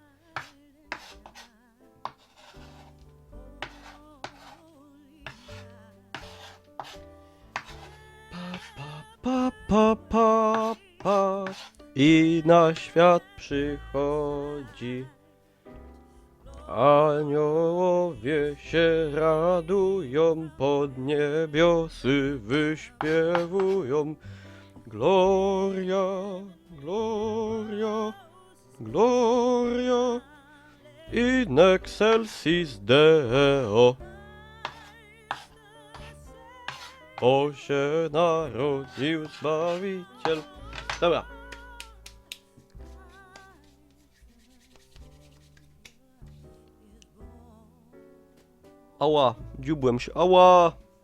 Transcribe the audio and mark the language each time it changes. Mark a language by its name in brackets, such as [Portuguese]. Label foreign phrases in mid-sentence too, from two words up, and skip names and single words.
[Polish] Pa. I na świat przychodzi. Aniołowie się radują, pod niebiosy wyśpiewują. [Latin] Gloria, gloria, gloria in excelsis Deo. [Polish] O się narodził Zbawiciel. Dobra. Ała, dziubłem się, ała!